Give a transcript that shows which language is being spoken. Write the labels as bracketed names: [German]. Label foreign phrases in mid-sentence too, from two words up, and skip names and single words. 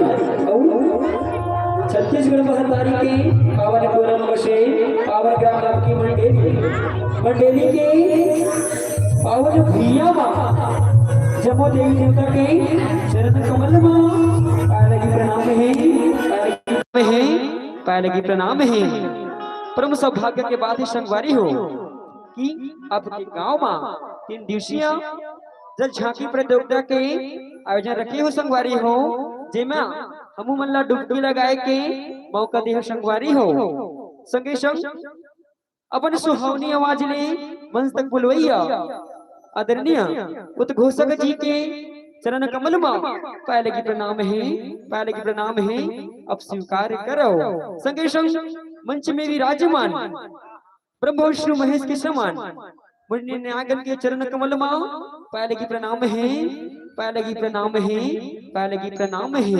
[Chhattisgarhi] और छत्तीसगढ़ महतारी के पावन पूरम बसे पावन ग्राम आपकी मंडेली के पावन भैया माँ जमो देवी देवता के चरण कमल माँ पायल की प्रणाम है पायल की प्रणाम है। परम सौभाग्य के बाद ही संगवारी हो कि आपके गांव में 3 दिवसीय जल झांकी प्रतियोगिता के आयोजन रखे हो संगवारी हो जेमा हमू मन ला डुबकी लगाए के मौका दे संगवारी हो संगे संग अपन सुहावनी आवाज ले मंच तक बुलवैया आदरणीय उद्घोषक जी के चरण कमल में पायल की प्रणाम है अब स्वीकार करो। संगे संग मंच में विराजमान ब्रह्म विष्णु महेश के समान मुनि नागन के चरण कमल में पायल की प्रणाम है।